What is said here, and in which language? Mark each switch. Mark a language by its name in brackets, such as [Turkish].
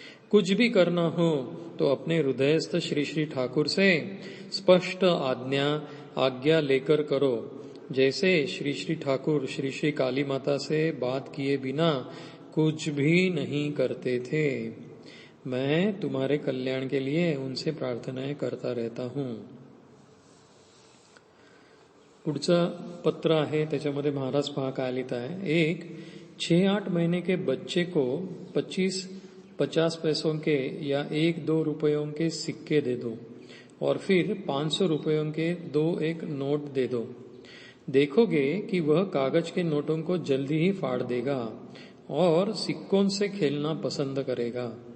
[Hindi] कुछ भी करना हो तो अपने हृदयस्थ श्री श्री ठाकुर से स्पष्ट आज्ञा लेकर करो. जैसे श्री श्री ठाकुर श्री श्री काली माता से बात किए बिना कुछ भी नहीं करते थे. मैं तुम्हारे कल्याण के लिए उनसे प्रार्थनाएं करता रहता हूं. [Marathi] पुढचं पत्र आहे त्याच्यामध्ये महाराज पहा काय लिहित आहे. [Hindi] एक 6-8 महीने के बच्चे को 25-50 पैसों के या 1-2 रुपयों के सिक्के दे दो और फिर 500 रुपयों के 2-1 नोट दे दो. देखोगे कि वह कागज के नोटों को जल्दी ही फाड़ देगा और सिक्कों से खेलना पसंद करेगा।